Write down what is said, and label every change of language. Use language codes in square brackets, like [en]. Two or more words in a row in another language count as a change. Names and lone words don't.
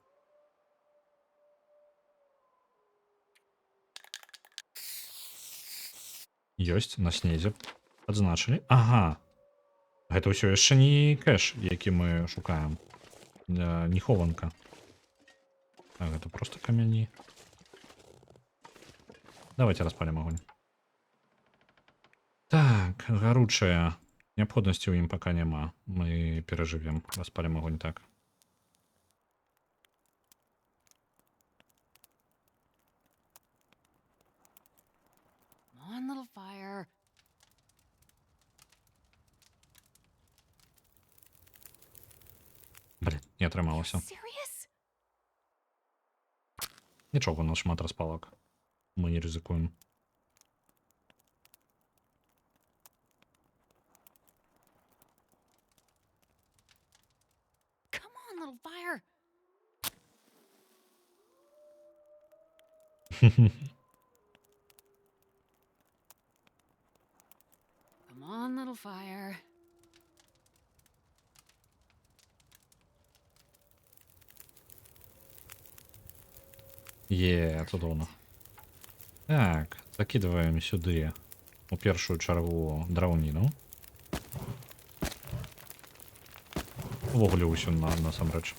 [be] Ёсць на снезе. Адзначылі. Ага. Гэта ўсё яшчэ не кэш, які мы шукаем. Не хованка. Так, гэта просто камяні. [ru] Давайте распалим огонь. Так, гаручая. Необходимости у ім пока нема. Мы переживем. Распалим огонь так. [en] Come on, little fire. [be] Блин, не атрымалася. [en] Serious? [be] Нічого, у нас шмат распалок. Мы не ризикуем. [en] Come on, little fire. Come on, little fire. [be] Цудоўна. Так, закидываем сюды у першую чаргу драўніну. Увогуле ўсё насамрэч.